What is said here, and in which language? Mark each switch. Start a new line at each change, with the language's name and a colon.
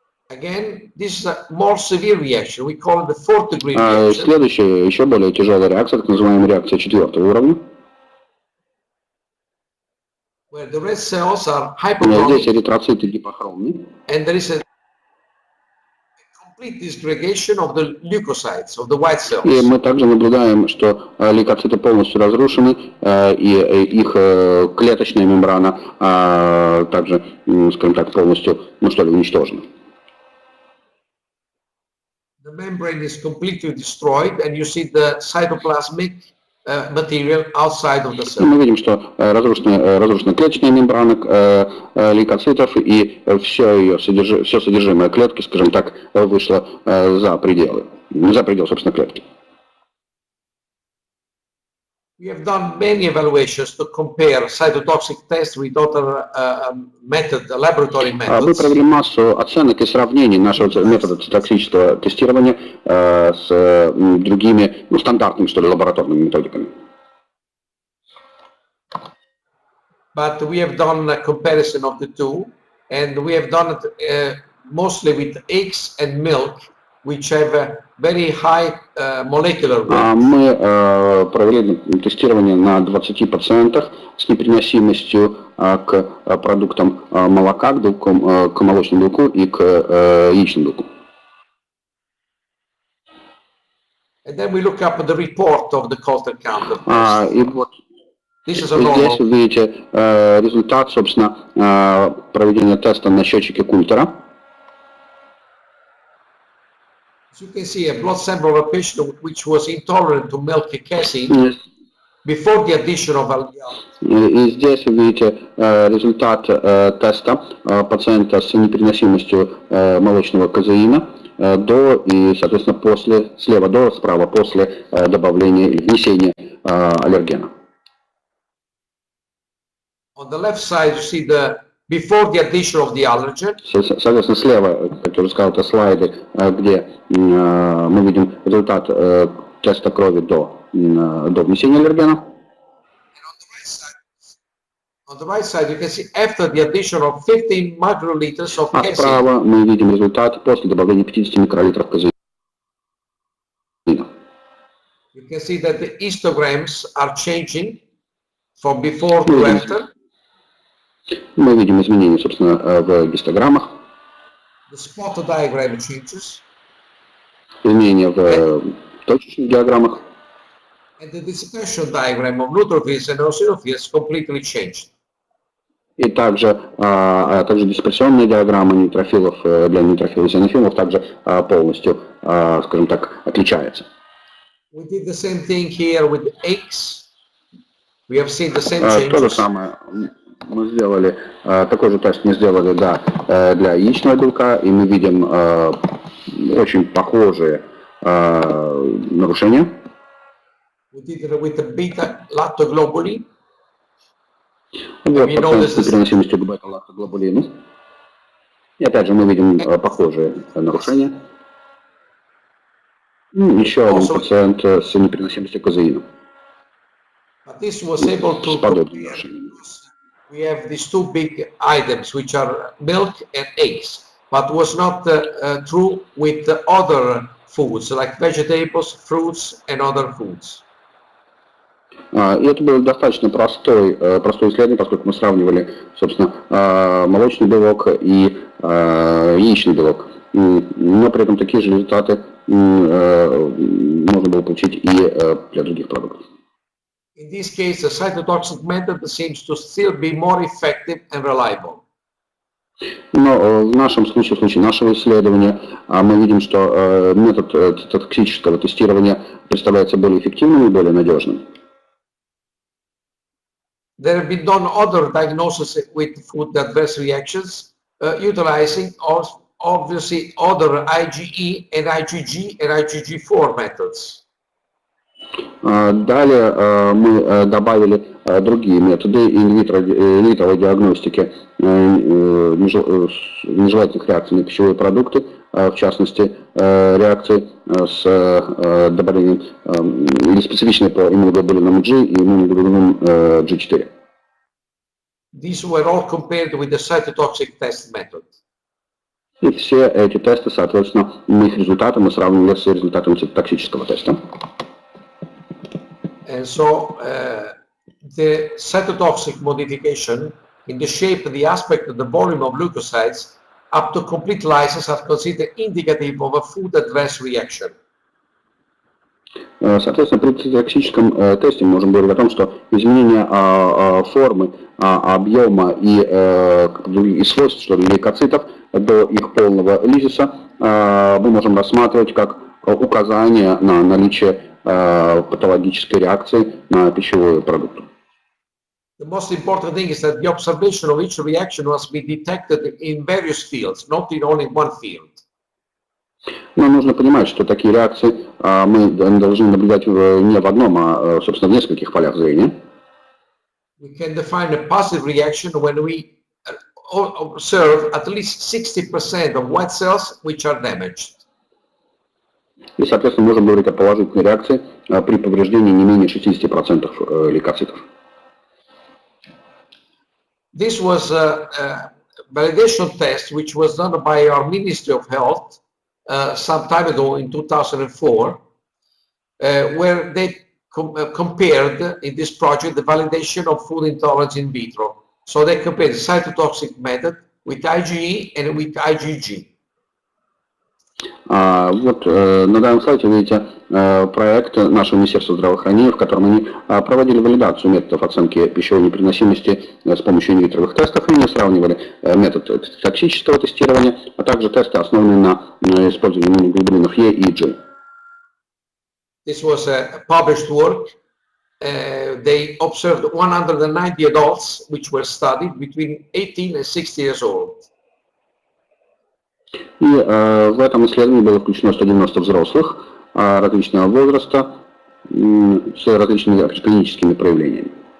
English: Again, this is a more severe reaction. We call it the fourth degree reaction.
Russian: Следующая, еще более тяжелая реакция, так называемая реакция 4-го уровня.
English: Where the red cells are
Russian: Здесь
English: hypochromic
Russian: эритроциты гипохромные.
English: and there is a complete disgregation of the leukocytes, of the white cells.
Russian: И мы также наблюдаем, что лейкоциты полностью разрушены, и их клеточная мембрана также, скажем так, полностью, ну что ли, уничтожена.
English: The membrane is completely destroyed and you see the cytoplasmic material outside of the
Russian: И
English: cell.
Russian: мы видим, что разрушена клеточная мембрана лейкоцитов, и все содержимое клетки, скажем так, вышло за предел, собственно, клетки.
English: We have done many evaluations to compare cytotoxic tests with other laboratory
Russian: Мы
English: methods.
Russian: провели массу оценок и сравнений нашего метода цитоксического тестирования с другими, стандартными, что ли, лабораторными методиками.
English: But we have done a comparison of the two, and we have done it mostly with eggs and milk, which have a very high molecular weight.
Russian: Мы провели тестирование на 20 пациентах с непереносимостью к продуктам молока, к молочному белку и к яичному белку.
English: And then we look up at the report of the culture counter test.
Russian: И вот
English: This is a
Russian: здесь вы видите результат, собственно, проведения теста на счетчике Культера.
English: As you can see, a blood sample of a patient which was intolerant to milk casein before the addition of algae.
Russian: И здесь вы видите результат теста пациента с непереносимостью молочного казеина до и, соответственно, после, слева до, справа после добавления или внесения аллергена.
English: On the left side, you see the before the addition of the allergen.
Russian: Соответственно, слева, как я уже сказал, это слайды, где мы видим результат теста крови до внесения аллергена.
English: On the right side, you can see after the addition of 15 microliters of
Russian: А
English: casein.
Russian: справа мы видим результат после добавления 50 микролитров казеина.
English: You can see that the histograms are changing from before to after.
Russian: Мы видим изменения, собственно, в гистограммах,
English: The spot diagram changes,
Russian: изменения в точечных диаграммах,
English: and the dispersion diagram of neutrophils and eosinophils completely changed.
Russian: и также дисперсионная диаграмма нейтрофилов для нейтрофилов и зенофилов также полностью, скажем так, отличается.
English: We did the same thing here with eggs. We have seen the same
Russian: То же
English: changes.
Russian: самое мы сделали, такой же тест мы сделали для яичного белка, и мы видим очень похожие нарушения.
English: We did it with the beta-lactoglobulin.
Russian: Вот пациент с непереносимостью к бета-лактоглобулину. И опять же мы видим похожие нарушения. Еще один пациент с непереносимостью к казеину.
English: But this was able to compare. We have these two big items, which are milk and eggs, but was not true with the other foods, like vegetables, fruits, and other foods.
Russian: И это было достаточно простое исследование, поскольку мы сравнивали, собственно, молочный белок и яичный белок. Но при этом такие же результаты можно было получить и для других продуктов.
English: In this case, the cytotoxic method seems to still be more effective and reliable.
Russian: Но в нашем случае, в случае нашего исследования, мы видим, что метод цитотоксического тестирования представляется более эффективным и более надежным.
English: There have been done other diagnoses with food adverse reactions, utilizing obviously other IgE and IgG and IgG4 methods.
Russian: Далее мы добавили другие методы инвитро диагностики нежелательных реакций на пищевые продукты, в частности реакции с добавлением или специфичные по иммуноглобулинам G и иммуноглобулинам G4.
English: These were all compared with the cytotoxic test method.
Russian: И все эти тесты, соответственно, их результаты мы сравнивали с результатами цитотоксического теста.
English: And so the cytotoxic modification in the shape and the aspect of the volume of leukocytes up to complete lysis are considered indicative of a food adverse reaction.
Russian: Соответственно, при цитотоксическом тесте мы можем говорить о том, что изменение формы, объема и свойств, что ли, лейкоцитов до их полного лизиса мы можем рассматривать как указание на наличие патологической реакции на пищевую продукт.
English: The most important thing is that the observation of each reaction must be detected in various fields, not in only one field.
Russian: Но нужно понимать, что такие реакции мы должны наблюдать не в одном, а, собственно, в нескольких полях зрения.
English: We can define a positive reaction when we observe at least 60% of white cells which are damaged.
Russian: И, соответственно, можем говорить о положительной реакции при повреждении не менее 60% лейкоцитов.
English: This was a validation test which was done by our Ministry of Health some time ago in 2004, where they compared in this project the validation of food intolerance in vitro. So they compared the cytotoxic method with IgE and with IgG.
Russian: Вот на данном слайде вы видите проект нашего Министерства здравоохранения, в котором они проводили валидацию методов оценки пищевой непереносимости с помощью инвитровых тестов, и они сравнивали метод токсического тестирования, а также тесты, основанные на использовании иммуноглобулинов Е и G.
English: This was a published work. They observed 190 adults which were studied between 18 and 60 years old.
Russian: И в этом исследовании было включено 190 взрослых различного возраста с различными клиническими проявлениями.